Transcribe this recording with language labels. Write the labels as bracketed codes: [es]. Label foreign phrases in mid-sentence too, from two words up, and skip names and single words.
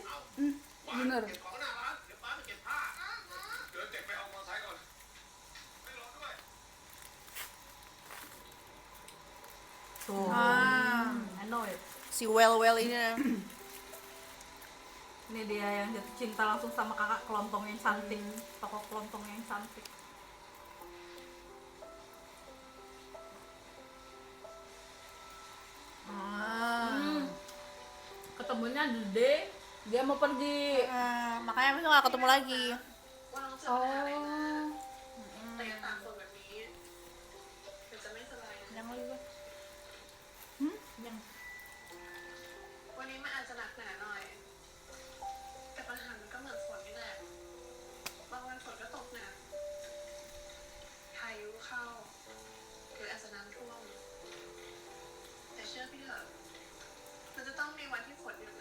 [id] Bener. [th] เก็บของหน้าร้านเดี๋ยวป้าไปเก็บผ้าเดินเด็กไปเอามอเตอร์ไซค์ก่อนไม่รอด้วย [id] Tuh. Ah. [en] I know it. [id] Si well ini. Ini dia yang jatuh cinta langsung sama kakak kelontong yang cantik. Tokoh kelontong yang cantik. Ketemunya [en] the day [id] dia mau pergi. Makanya mereka nggak ketemu lagi. [th] ว่าเราจะไปหาอะไรมาแต่ยังต่างคนแบบนี้เดี๋ยวจะไม่สบายนะ [id] Yang lagi gue. Yang [th] วันนี้มันอาจจะหนักหนาหน่อย แต่ปัญหามันก็เหมือนฝนนี่แหละ บางวันฝนก็ตกหนักพายุเข้า หรืออาจจะน้ำท่วม แต่เชื่อพี่เถอะ มันจะต้องมีวันที่ฝนหยุดนะ